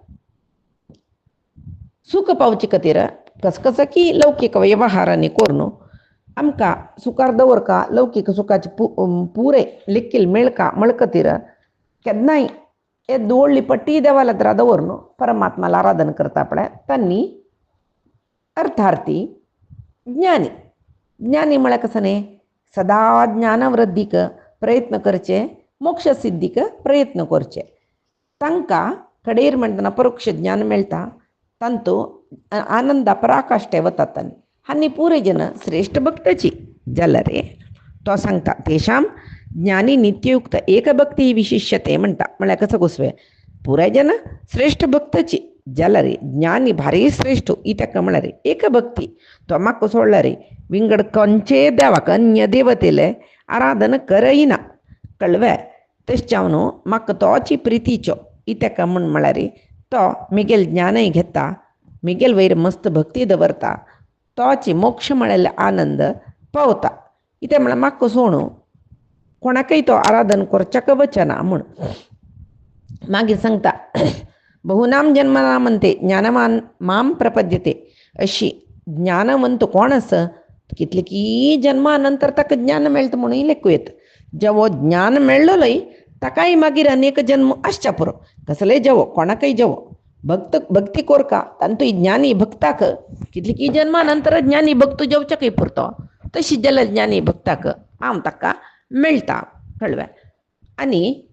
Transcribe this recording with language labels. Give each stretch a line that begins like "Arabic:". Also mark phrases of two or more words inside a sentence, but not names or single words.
Konkani: सुख पावचे खातीर कसकसा की लौकीक व्यवहारांनी करून आमकां सुखार दवरका लौकीक सुखाचे पुरे लेखील मेळका म्हळ खातीर केन्नाय हे व्हडली पट्टी देवाला हत्रा दवरून परमात्माला आराधन करता पळय तांणी अर्थार्थी ज्ञानी ज्ञानी म्हळ्यार कसं न्ही सदा ज्ञान वृद्धीक प्रयत्न करचे मोक्ष सिद्धीक प्रयत्न करचे तांकां कडेर म्हणटना परोक्ष ज्ञान मेळटा तांतू आनंद पराकाष्ठे वतात आनी पुरे जन श्रेष्ठ भक्ताची जाल्यार तो सांगता
Sanskrit: तेषां ज्ञानी नित्ययुक्त एकभक्ती विशिष्यते
Konkani: म्हणटा म्हळ्यार कसं गोसवे पुरे जन श्रेष्ठ भक्ताची जाल्यार ज्ञानी भारी श्रेष्ठ इतका म्हळ्यार एकभक्ती तो म्हाका सोडल्यार विंगड खंयचे देवाक अन्य देवतेले आराधन करयना कळ्ळें तशें हांव न्हू म्हाका तोची प्रितीचो इतका म्हूण म्हळ्यार तो मिगेल ज्ञानय घेता मिगेल वयर मस्त भक्ती दवरता तोची मोक्ष म्हळ्यार आनंद पावता इतें म्हळ्यार म्हाका सोडून कोणाकय तो आराधन करच्याक वचना म्हूण मागीर सांगता
Sanskrit: बहुनाम जन्मनामंते ज्ञानवान माम प्रपद्यते
Konkani: अशी ज्ञानवंत कोण आसा कितलेकी जन्मा नंतर ताका ज्ञान मेळटा म्हणून लेखूं येता जेवो ज्ञान मेळ्ळोय ताकाय मागीर अनेक जन्म आसच्या पुरो कसले जेवो कोणाकय जेवो भक्ती कोरका तांतूय ज्ञानी भक्ताक कितलेकी जन्मा नंतर ज्ञानी भक्त जेवच्याकय पुरतो तशी जाल्यार ज्ञानी भक्ताक हांव ताका मेळटा कळ्ळें आनी